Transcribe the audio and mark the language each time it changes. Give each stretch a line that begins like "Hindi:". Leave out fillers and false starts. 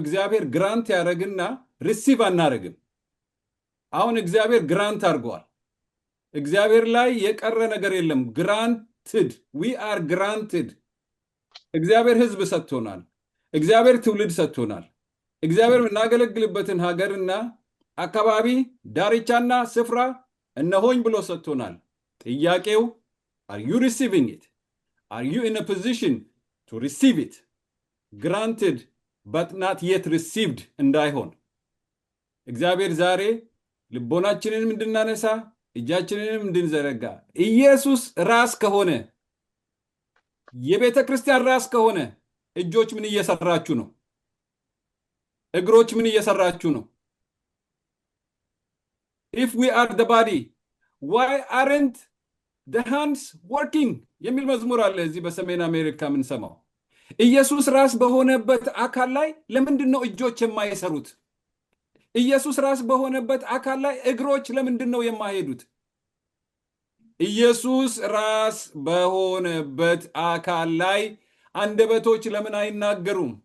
Amharic: እግዚአብሔር ግራንት ያደረግና ሪሲቭ አናደርግም። አሁን እግዚአብሔር ግራንት አድርጓል። እግዚአብሔር ላይ የቀረ ነገር የለም።
English: ግራንትድ ዊ አር ግራንትድ።
Amharic: እግዚአብሔር ህዝብ ሰጥቶናል። እግዚአብሔር ትውልድ ሰጥቶናል። እግዚአብሔር የምናገለግልበትን ሀገርና አካባቢ ዳርቻና ስፍራ እነሆኝ ብሎ ሰጥቶናል። ጥያቄው
English: are you receiving it? Are you in a position to receive it? Granted but not yet received
Amharic: እንዳይሆን እግዚአብሔር ዛሬ ልቦናችንንም እንድናነሳ እጃችንንም እንድንዘረጋ ኢየሱስ ራስ ከሆነ የቤተ ክርስቲያን ራስ ከሆነ እጆች ምን እየሰራችሁ ነው? እግሮች ምን እየሰራችሁ ነው?
English: If we are the body, why aren't the hands working?
Amharic: የሚል መዝሙር አለ እዚህ በሰሜን አሜሪካ የምንሰማው። ኢየሱስ ራስ በሆነበት አካል ላይ ለምንድን ነው እጆች የማይሰሩት? ኢየሱስ ራስ በሆነበት አካል ላይ እግሮች ለምንድን ነው የማይሄዱት? ኢየሱስ ራስ በሆነበት አካል ላይ አንደበቶች ለምን አይናገሩም?